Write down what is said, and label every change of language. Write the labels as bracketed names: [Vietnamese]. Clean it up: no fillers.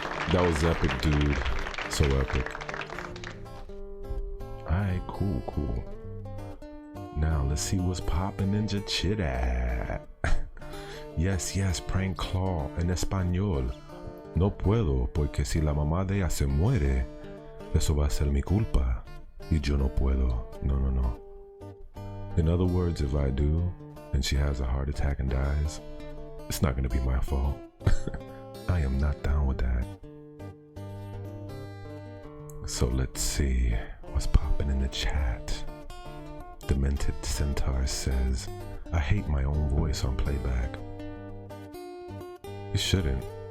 [English] That was epic, dude. So epic. Alright, cool. Now let's see what's popping in your chit at. [Spanish] Yes, Prank Claw en español. No puedo porque si la mamá de ella se muere, eso va a ser mi culpa. Y yo no puedo. No. [English] In other words, if I do, and she has a heart attack and dies, it's not gonna be my fault. I am not down with that. So let's see what's popping in the chat. Demented Centaur says, I hate my own voice on playback. You shouldn't.